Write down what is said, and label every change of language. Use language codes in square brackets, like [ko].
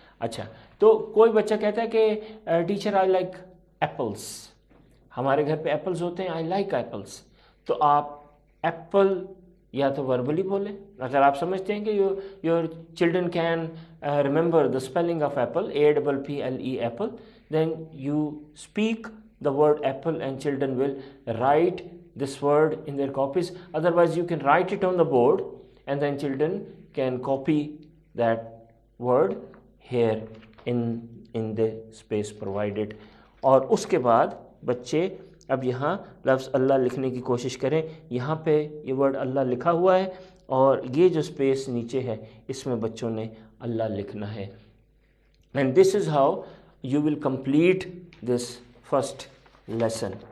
[ur] اچھا، تو کوئی بچہ کہتا ہے کہ ٹیچر آئی لائک ایپلس، ہمارے گھر پہ ایپلز ہوتے ہیں، آئی لائک ایپلس، تو آپ ایپل یا تو وربلی بولیں، اگر آپ سمجھتے ہیں کہ [en] your children can remember the spelling of apple, A-P-P-L-E, apple, then you speak the word apple and children will write this word in their copies. Otherwise you can write it on the board and then children can copy that word here in the space provided. [ur] اور اس کے بعد بچے اب یہاں لفظ اللہ لکھنے کی کوشش کریں، یہاں پہ یہ ورڈ اللہ لکھا ہوا ہے اور یہ جو اسپیس نیچے ہے اس میں بچوں نے اللہ لکھنا ہے۔ [en] And this is how you will complete this first lesson.